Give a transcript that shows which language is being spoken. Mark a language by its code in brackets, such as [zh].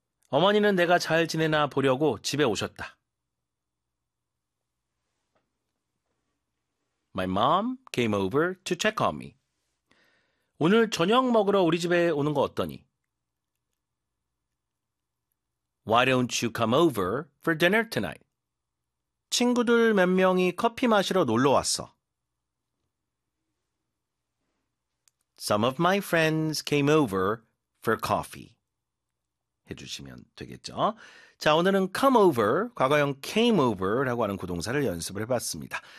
[ko] 어머니는 내가 잘 지내나 보려고 집에 오셨다. [en] My mom came over to check on me. [ko] 오늘 저녁 먹으러 우리 집에 오는 거 어떠니? [en] Why don't you come over for dinner tonight? [ko] 친구들 몇 명이 커피 마시러 놀러 왔어. [en] Some of my friends came over for coffee. [ko] 해주시면 되겠죠. 자, 오늘은 come over, 과거형 came over라고 하는 구동사를 연습을 해봤습니다.